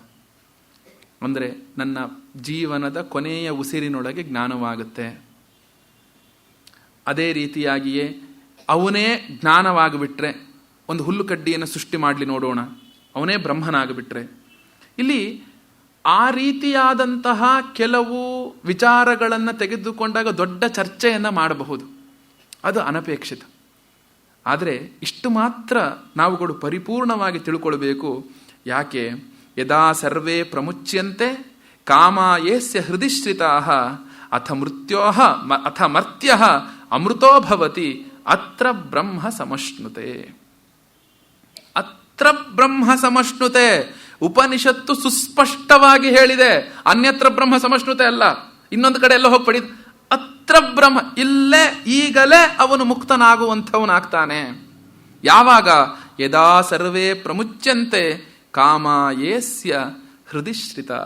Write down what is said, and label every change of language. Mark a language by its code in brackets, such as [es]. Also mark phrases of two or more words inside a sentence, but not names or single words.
[kn] ಅಂದರೆ ನನ್ನ ಜೀವನದ ಕೊನೆಯ ಉಸಿರಿನೊಳಗೆ ಜ್ಞಾನವಾಗುತ್ತೆ, ಅದೇ ರೀತಿಯಾಗಿಯೇ ಅವನೇ ಜ್ಞಾನವಾಗಿಬಿಟ್ರೆ, ಒಂದು ಹುಲ್ಲು ಕಡ್ಡಿಯನ್ನು ಸೃಷ್ಟಿ ಮಾಡಲಿ ನೋಡೋಣ, ಅವನೇ ಬ್ರಹ್ಮನಾಗಿಬಿಟ್ರೆ. ಇಲ್ಲಿ ಆ ರೀತಿಯಾದಂತಹ ಕೆಲವು ವಿಚಾರಗಳನ್ನು ತೆಗೆದುಕೊಂಡಾಗ ದೊಡ್ಡ ಚರ್ಚೆಯನ್ನು ಮಾಡಬಹುದು, ಅದು ಅನಪೇಕ್ಷಿತ. ಆದರೆ ಇಷ್ಟು ಮಾತ್ರ ನಾವುಗಳು ಪರಿಪೂರ್ಣವಾಗಿ ತಿಳ್ಕೊಳ್ಬೇಕು. ಯಾಕೆ? [sa] ಯದಾ ಸರ್ವೇ ಪ್ರಮುಚ್ಯಂತೆ ಕಾಮಾಯೇಸ್ಯ ಹೃದಿಶ್ರಿತಾಃ ಅಥ ಮೃತ್ಯೋಃ ಅಥ ಮರ್ತ್ಯಃ ಅಮೃತೋ ಭವತಿ ಅತ್ರ ಬ್ರಹ್ಮ ಸಮಶ್ನುತೆ. ಅತ್ರ ಬ್ರಹ್ಮ ಸಮಶ್ನುತೆ. [kn] ಉಪನಿಷತ್ತು ಸುಸ್ಪಷ್ಟವಾಗಿ ಹೇಳಿದೆ, [sa] ಅನ್ಯತ್ರ ಬ್ರಹ್ಮ ಸಮಶ್ನುತೆ [kn] ಅಲ್ಲ, ಇನ್ನೊಂದು ಕಡೆ ಎಲ್ಲ ಹೋಗ್ಪಡಿ. [sa] ಅತ್ರ ಬ್ರಹ್ಮ, [kn] ಇಲ್ಲೇ ಈಗಲೇ ಅವನು ಮುಕ್ತನಾಗುವಂಥವನಾಗ್ತಾನೆ. ಯಾವಾಗ? [sa] ಯದಾ ಸರ್ವೇ ಪ್ರಮುಚ್ಯಂತೆ ಕಾಮಾಯೇಸ್ಯ ಹೃದಿಶ್ರಿತಾಃ.